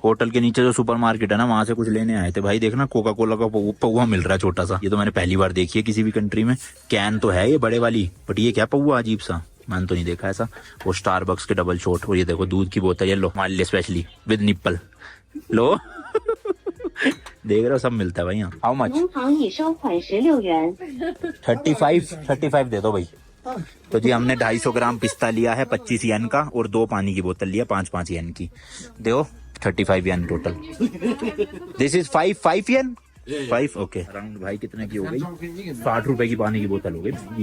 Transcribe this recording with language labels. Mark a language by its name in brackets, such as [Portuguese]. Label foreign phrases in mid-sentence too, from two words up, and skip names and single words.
[Hindi] होटल के नीचे जो सुपरमार्केट है ना, वहां से कुछ लेने आए थे भाई। देखना कोका कोला का पौवा मिल रहा है छोटा सा। ये तो मैंने पहली बार देखी है किसी भी कंट्री में। कैन तो है ये बड़े वाली, बट ये क्या पौवा अजीब सा, मैंने तो नहीं देखा ऐसा। वो स्टारबक्स के [English] double shot. [Hindi] और ये देखो दूध की बोतल, ये लो हमारे लिए [English] specially with nipple [Hindi] लो। देख रहे हो सब मिलता है भाई यहाँ। [English] How much? [Chinese] 银行已收款16元。 [Hindi] 35 दे दो भाई। तो जी हमने 250 ग्राम पिस्ता लिया है 25 येन का, और 2 पानी की बोतल लिया 5-5 येन की। दो 35 येन टोटल। [English] This is 5 yen 5 okay. [Hindi] अराउंड भाई कितने की हो गई? 60 रुपए की पानी की बोतल हो गई।